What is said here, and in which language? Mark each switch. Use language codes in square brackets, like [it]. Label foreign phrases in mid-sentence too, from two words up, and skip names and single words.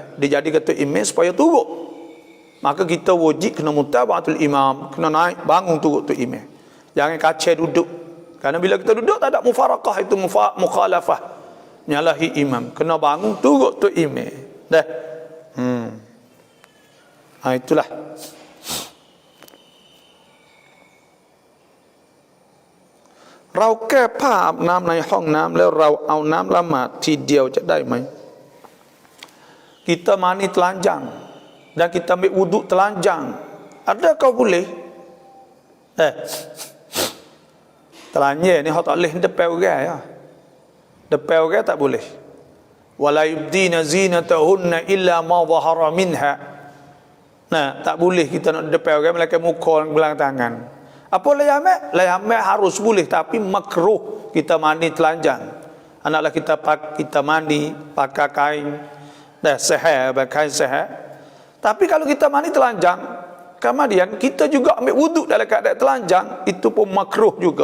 [ms] Dia jadi kata imam supaya turut. Maka kita wajib kena mutaba'atul imam, kena naik bangun turut tu imam. Jangan kacau duduk. Karena bila kita duduk tak ada mufarakah, itu mukhalafah, nyalahi imam. Kena bangun turut tu imam. Itulah. [th] Rau แก้ผ้าอาบน้ำในห้องน้ำแล้วเราเอาน้ำละหมาดทีเดียวจะได้ไหม [ms] Kita mandi telanjang dan kita ambil wuduk telanjang, adakah boleh? Telanjang ni hak tak boleh depan orang ya. Depan orang tak boleh. [ar] ولا يبدين زينتهن إلا ما ظهر منها. [ms] Tak boleh kita nak depan orang melainkan muka dan belang tangan. Apa layamat? Layamat harus boleh, tapi makruh kita mandi telanjang. Anaklah kita mandi pakai kain sehat, pakai kain sehat. Tapi kalau kita mandi telanjang, kemudian kita juga ambil wuduk dalam keadaan telanjang, itu pun makruh juga.